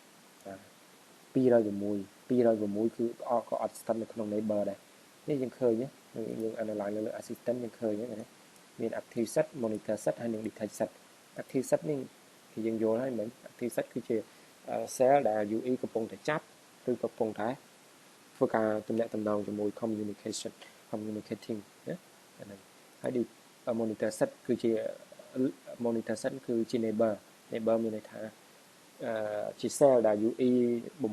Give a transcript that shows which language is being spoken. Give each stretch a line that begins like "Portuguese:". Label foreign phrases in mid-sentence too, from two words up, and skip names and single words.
Khmer: 206 គឺក៏អត់ស្ថិតនៅក្នុង neighbor ដែរនេះយើងឃើញយើង analyze លើ assistant យើងឃើញហ្នឹងមាន
English: active set monitor set
Khmer: ហើយនិង
English: detect set active set
Khmer: នេះគឺ យើងយល់ហើយមែន
English: active set
Khmer: គឺជា cell ដែល UE កំពុងតែចាប់ឬកំពុងតែធ្វើការទំនាក់ទំនងជាមួយ communicating ណាហ្នឹងហើយ
English: monitor set
Khmer: គឺជា
English: monitor set
Khmer: គឺជា neighbor មានន័យថាជា cell ដែល UE បំ